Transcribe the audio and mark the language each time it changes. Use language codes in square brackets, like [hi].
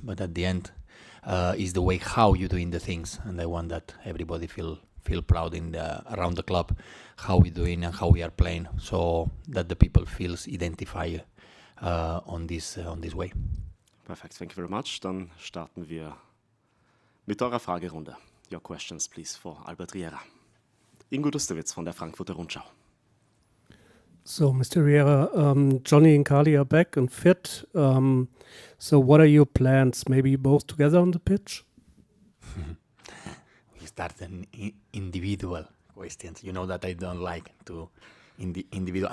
[en] But at the end, is the way how you doing the things. And I want that everybody feel proud around the club how we doing and how we are playing, so that the people feels identified. On this way. Perfekt, thank you very much. [de] Dann starten wir mit eurer Fragerunde. [en] Your questions, please, for Albert Riera. Ingo Dustewitz von der Frankfurter Rundschau. So, Mr. Riera, Johnny and Carly are back and fit. So what are your plans? Maybe both together on the pitch? We start an individual questions. You know that I don't like to individual.